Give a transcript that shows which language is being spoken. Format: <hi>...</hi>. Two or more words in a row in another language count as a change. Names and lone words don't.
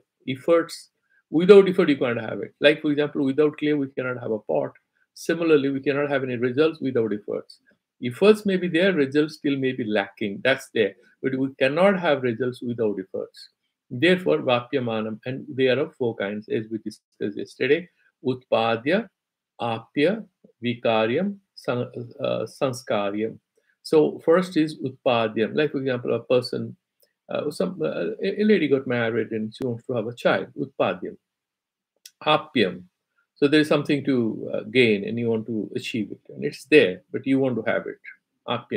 <en>Efforts, without effort, you can't have it. Like, for example, without clay, we cannot have a pot. Similarly, we cannot have any results without efforts. Efforts may be there, results still may be lacking. That's there. But we cannot have results without efforts. Therefore, vapyamanam, and they are of 4 kinds, as we discussed yesterday.</en> <sa>उत्पाद्य आप्य विकार्यम् संस्कार्यम्.</sa> <en>So first is utpadyam. Like for example, a person, a lady got married and she wants to have a child.</en> <sa>उत्पाद्यम् आप्यम्.</sa> <en>So there is something to gain and you want to achieve it, and it's there, but you want to have it. Apyam.</en>